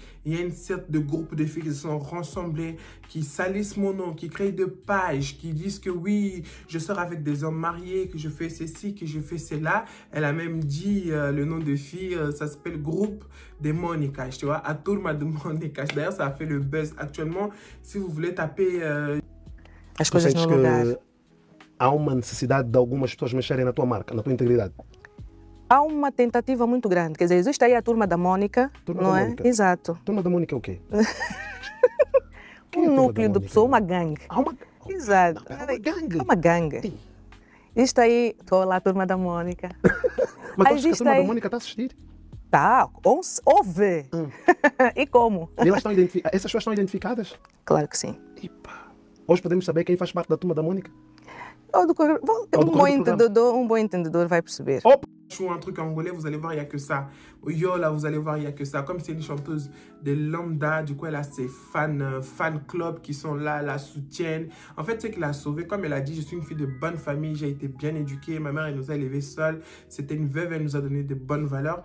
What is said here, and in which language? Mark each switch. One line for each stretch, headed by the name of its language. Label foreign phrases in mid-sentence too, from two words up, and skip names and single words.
French: Il y a une sorte de groupe de filles qui se sont rassemblées, qui salissent mon nom, qui créent des pages, qui disent que oui, je sors avec des hommes mariés, que je fais ceci, que je fais cela. Elle a même dit le nom de fille, ça s'appelle Groupe de Monica, tu vois, à Turma de Monica. D'ailleurs, ça a fait le buzz. Actuellement, si vous voulez taper...
Portuguese: As coisas no lugar. Há uma necessidade de algumas pessoas mexerem na tua marca, na tua integridade? Há uma tentativa muito grande. Quer dizer, existe aí a turma da Mônica, não é? Exato. Turma da Mônica é o quê? Um núcleo de pessoas, uma gangue. Exato. Não, é uma gangue. É uma gangue. Isto aí, estou lá, a turma da Mônica. Mas tu achas que a turma da Mônica está a assistir? Tá, ouve. E como? E elas estão essas pessoas estão identificadas? Claro que sim. Epa. Hoje podemos saber quem faz parte da turma da Mônica? Um bom entendedor vai perceber.
French: Un truc angolais, vous allez voir, il n'y a que ça. Yola, vous allez voir, il n'y a que ça. Comme c'est une chanteuse de lambda, du coup, elle a ses fan club qui sont là, la soutiennent. En fait, c'est qu'elle a sauvé. Comme elle a dit, je suis une fille de bonne famille, j'ai été bien éduquée. Ma mère, elle nous a élevés seuls. C'était une veuve, elle nous a donné de bonnes valeurs.